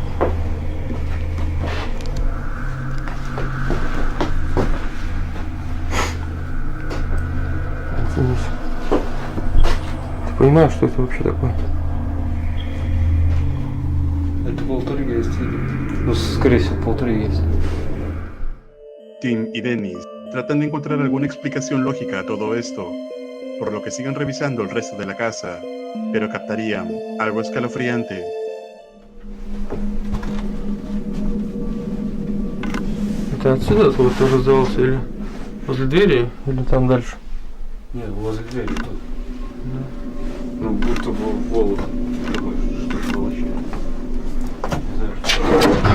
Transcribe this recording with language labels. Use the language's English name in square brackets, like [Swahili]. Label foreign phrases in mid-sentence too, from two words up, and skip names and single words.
[Russian] Оценись. Ты понимаешь, что это вообще такое? Это полтергейст. Ну, скорее всего, полтергейст. [Spanish] Tim y Dennis tratan de encontrar alguna explicación lógica a todo esto, por lo que siguen revisando el resto de la casa, pero captarían algo escalofriante. [Russian] Это отсюда звук тоже раздавался или возле двери, или там дальше? Нет, возле двери тут. Да. Ну, будто бы волос такой, что-то волочит. Не знаю, что.